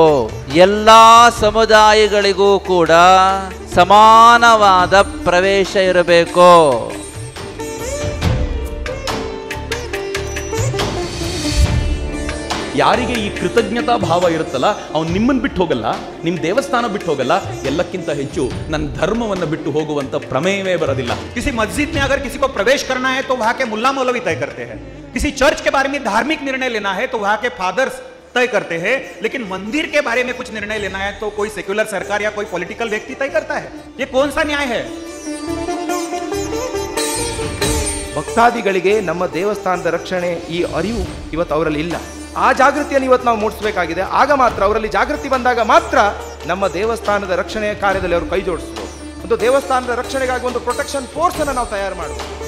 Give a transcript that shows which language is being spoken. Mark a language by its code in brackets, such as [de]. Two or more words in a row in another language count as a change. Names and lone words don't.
[kn] ಎಲ್ಲ ಸಮುದಾಯಗಳಿಗೂ ಕೂಡ ಸಮಾನವಾದ ಪ್ರವೇಶ ಇರಬೇಕು. ಯಾರಿಗೆ ಈ ಕೃತಜ್ಞತಾ ಭಾವ ಇರುತ್ತಲ್ಲ ಅವನು ನಿಮ್ಮನ್ನು ಬಿಟ್ಟು ಹೋಗಲ್ಲ, ನಿಮ್ಮ ದೇವಸ್ಥಾನ ಬಿಟ್ಟು ಹೋಗಲ್ಲ, ಎಲ್ಲಕ್ಕಿಂತ ಹೆಚ್ಚು ನನ್ನ ಧರ್ಮವನ್ನು ಬಿಟ್ಟು ಹೋಗುವಂತ ಪ್ರಮೇಯವೇ ಬರೋದಿಲ್ಲ. [hi] किसी मस्जिद में अगर किसी को प्रवेश करना है तो वहां के मुल्ला मौलवी तय करते हैं, किसी चर्च के बारे में धार्मिक निर्णय लेना है तो वहां के फादर्स तय करते हैं, लेकिन मंदिर के बारे में कुछ निर्णय लेना है तो कोई सेक्युलर सरकार या कोई पॉलिटिकल व्यक्ति तय करता है. ये कौन सा न्याय है? [kn] ಭಕ್ತಾದಿಗಳಿಗೆ ನಮ್ಮ ದೇವಸ್ಥಾನದ ರಕ್ಷಣೆ ಈ ಅರಿವು ಇವತ್ತು ಅವರಲ್ಲಿ ಇಲ್ಲ. ಆ ಜಾಗೃತಿಯನ್ನು ಇವತ್ತು ನಾವು ಮೂಡಿಸಬೇಕಾಗಿದೆ. ಆಗ ಮಾತ್ರ ಅವರಲ್ಲಿ ಜಾಗೃತಿ ಬಂದಾಗ ಮಾತ್ರ ನಮ್ಮ ದೇವಸ್ಥಾನದ ರಕ್ಷಣೆಯ ಕಾರ್ಯದಲ್ಲಿ ಅವರು ಕೈ ಜೋಡಿಸಬಹುದು. ಒಂದು ದೇವಸ್ಥಾನದ ರಕ್ಷಣೆಗಾಗಿ ಒಂದು [en] protection force [kn] ಅನ್ನು ನಾವು ತಯಾರು ಮಾಡಬೇಕು.